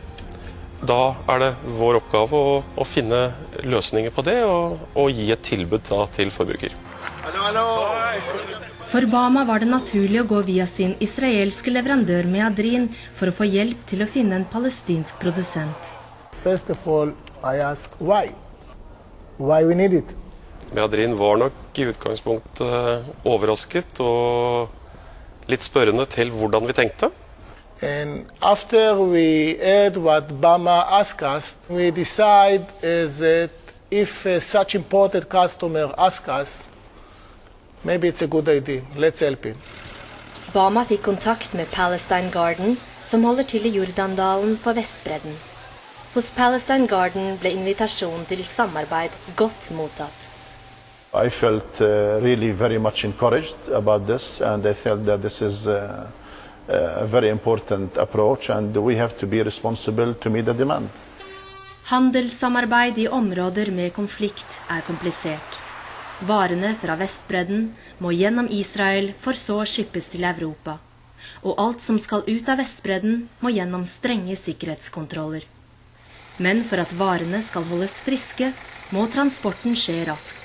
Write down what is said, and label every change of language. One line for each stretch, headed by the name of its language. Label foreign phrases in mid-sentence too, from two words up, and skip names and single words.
Norwegian: Da er det vår oppgave å finne løsninger på det og gi et tilbud da til forbruker. For Bama var det naturlig å gå via sin israelske leverandør Meadrin for å få hjelp til å finne en palestinsk produsent.
English: First of all, I ask why? Why we need it?
Norwegian: Meadrin var nok i utgangspunktet overrasket og litt spørrende til hvordan vi tenkte.
English: And after we heard what Bama asked us, we decide that if such important customer asks us, maybe it's a good idea. Let's help him.
Norwegian: Bama fikk kontakt med Palestine Garden, som holder til i Jordandalen på Vestbredden. Hos Palestine Garden ble invitasjonen til samarbeid godt mottatt.
English: I felt really very much encouraged about this, and I felt that this is a very important approach, and we have to be responsible to meet the demand.
Norwegian: Handelssamarbeid i områder med konflikt er komplisert. Varene fra Vestbredden må gjennom Israel for så skippes til Europa. Og alt som skal ut av Vestbredden må gjennom strenge sikkerhetskontroller. Men for at varene skal holdes friske, må transporten skje raskt.